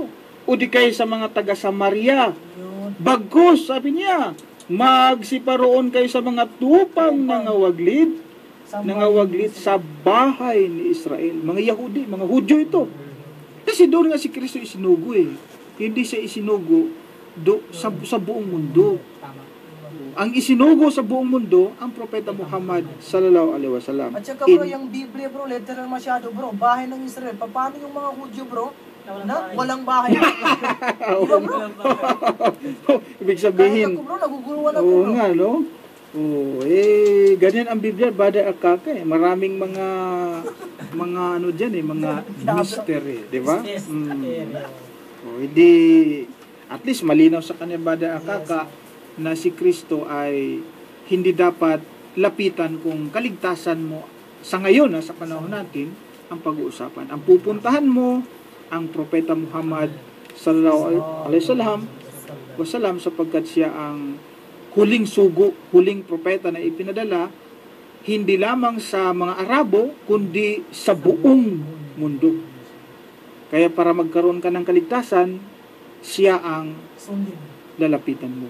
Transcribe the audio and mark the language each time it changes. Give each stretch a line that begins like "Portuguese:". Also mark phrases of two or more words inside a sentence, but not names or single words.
Filipino: O di kayo sa mga taga-Samaria. Bagkus, sabi niya, magsiparoon kayo sa mga tupang nangawaglit sa bahay ni Israel. Mga Yahudi, mga Hudyo ito. Kasi doon nga si Kristo isinugo eh. Hindi siya isinugo sa buong mundo. Ang isinugo sa buong mundo, ang Propeta Muhammad
Arabic: صلى الله عليه وسلم.
Filipino: At saka bro, yung Biblia bro, literal masyado bro. Bahay ng Israel. Paano yung mga Hudyo bro? Walang bahay. Diba bro? Ibig sabihin, bro, naguguluhan ako oo bro. nga, no? Ganyan ang Biblia, Brother Akaka eh. Maraming mga ano dyan eh, mga mystery, di ba? Hindi, at least malinaw sa kanya, Brother Akaka, na si Kristo ay hindi dapat lapitan kung kaligtasan mo sa ngayon, sa panahon natin, ang pag-uusapan. Ang pupuntahan mo, ang Propeta Muhammad
Arabic: صلى الله عليه وسلم,
Filipino: sapagkat siya ang huling sugo, huling propeta na ipinadala, hindi lamang sa mga Arabo, kundi sa buong mundo. Kaya para magkaroon ka ng kaligtasan, siya ang lalapitan mo.